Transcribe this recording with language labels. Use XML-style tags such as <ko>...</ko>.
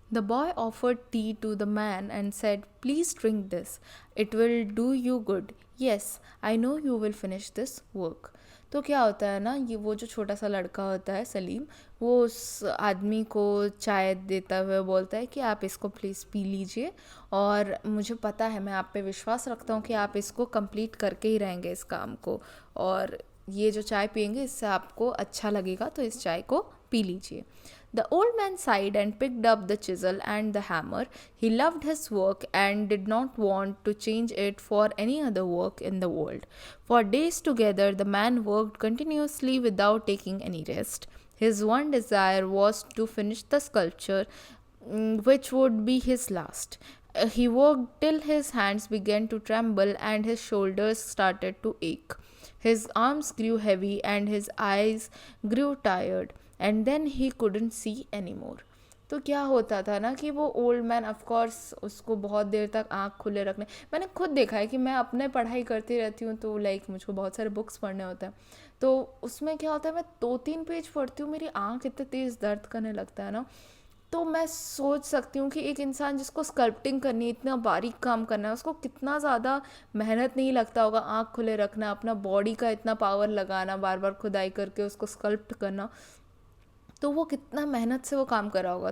<en>The boy offered tea to the man and said, "Please drink this. It will do you good. Yes, I know you will finish this work."</en> <hi>तो क्या होता है ना, ये वो जो छोटा सा लड़का होता है सलीम, वो उस आदमी को चाय देता हुए बोलता है कि आप इसको प्लीज़ पी लीजिए, और मुझे पता है, मैं आप पे विश्वास रखता हूँ कि आप इसको कंप्लीट करके ही रहेंगे इस काम को, और ये जो चाय पियेंगे इससे आपको अच्छा लगेगा, तो इस चाय को पी लीजिए.</hi> <en>The old man sighed and picked up the chisel and the hammer. He loved his work and did not want to change it for any other work in the world. For days together, the man worked continuously without taking any rest. His one desire was to finish the sculpture, which would be his last. He worked till his hands began to tremble and his shoulders started to ache. His arms grew heavy and his eyes grew tired, and then he couldn't see anymore.</en> <hi>तो क्या होता था ना कि वो old man, of course उसको बहुत देर तक आँख खुले रखने, मैंने खुद देखा है कि मैं अपने पढ़ाई करती रहती हूँ, तो लाइक मुझको बहुत सारे बुक्स पढ़ने होते हैं, तो उसमें क्या होता है, मैं 2-3 पेज पढ़ती हूँ, मेरी आँख इतने तेज़ दर्द करने लगता है ना. तो मैं सोच सकती हूँ कि एक इंसान जिसको स्कल्पटिंग करनी है, इतना बारीक काम करना है, उसको कितना ज़्यादा मेहनत नहीं लगता होगा, आँख खुले रखना, अपना बॉडी का इतना पावर लगाना, बार बार खुदाई करके उसको स्कल्प्ट करना, तो वो कितना मेहनत से वो काम कर रहा होगा.</hi>